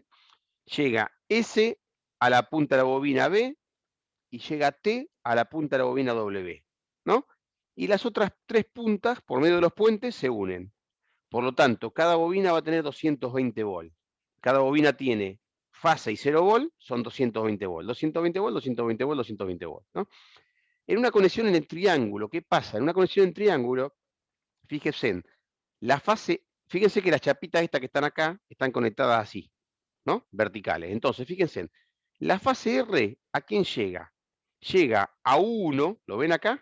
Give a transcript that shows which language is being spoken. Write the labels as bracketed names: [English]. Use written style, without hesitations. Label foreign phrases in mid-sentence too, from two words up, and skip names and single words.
[Spanish] Llega S a la punta de la bobina B y llega T a la punta de la bobina W, ¿no? Y las otras tres puntas, por medio de los puentes, se unen. Por lo tanto, cada bobina va a tener 220 volt. Cada bobina tiene fase y 0 volt, son 220 volt. 220 volt, 220 volt, 220 volt, ¿no? En una conexión en el triángulo, ¿qué pasa? En una conexión en triángulo, fíjense, fíjense que las chapitas estas que están acá están conectadas así, ¿no? Verticales. Entonces, fíjense, la fase R, ¿a quién llega? Llega a 1, ¿lo ven acá?